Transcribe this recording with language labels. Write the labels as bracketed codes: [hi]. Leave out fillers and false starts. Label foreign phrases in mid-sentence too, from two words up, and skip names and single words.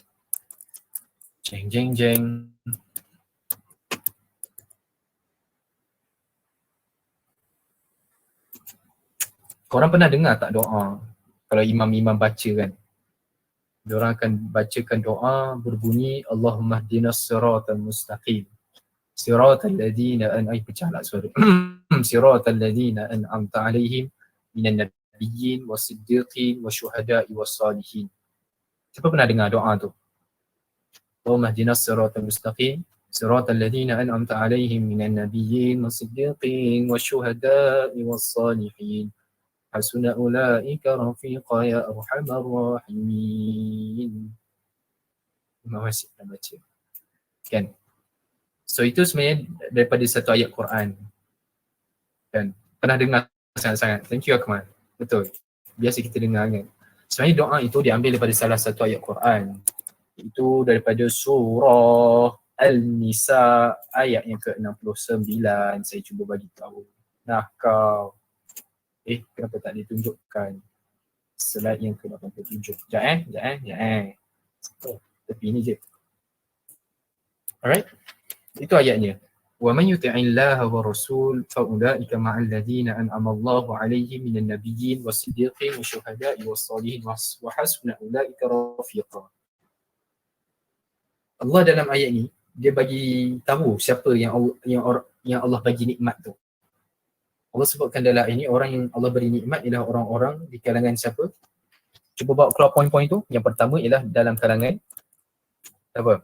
[ms] Jeng jeng jeng. Korang pernah dengar tak doa kalau imam-imam baca kan? Diorang akan bacakan doa berbunyi [ar] اللهم اهدنا الصراط المستقيم. صراط الذين [ms] pecahlah suara. [ar] صراط الذين أنعمت عليهم من النبيين والصديقين والشهداء والصالحين. [ms] Siapa pernah dengar doa tu? [ar] اللهم اهدنا الصراط المستقيم. صراط الذين أنعمت عليهم من النبيين والصديقين والشهداء والصالحين. حسن أولئك رفيقا يا أرحم الراحمين. [ms] Terima kasih dah baca. Kan? So itu sebenarnya daripada satu ayat Quran. Kan? Pernah dengar sangat-sangat. [en] Thank you [ms] Akmal. Betul. Biasa kita dengar kan. Sebenarnya doa itu diambil daripada salah satu ayat Quran. Itu daripada surah Al-Nisa ayat yang ke-69. Saya cuba bagi tahu. Nah kau. Kenapa tak ditunjukkan slide yang ke-87? Sekejap. Tepi ni je. Alright. Itu ayatnya. [ar] ومن يطع الله ورسول فأولئك مع الذين أنعم الله عليهم من النبيين والصديقين والشهداء والصالحين وحسن أولئك رفيقا. [ms] Allah dalam ayat ni dia bagi tahu siapa yang Allah bagi nikmat tu. Allah sebutkan dalam ini orang yang Allah beri nikmat ialah orang-orang di kalangan siapa? Cuba bawa keluar poin-poin tu. Yang pertama ialah dalam kalangan apa?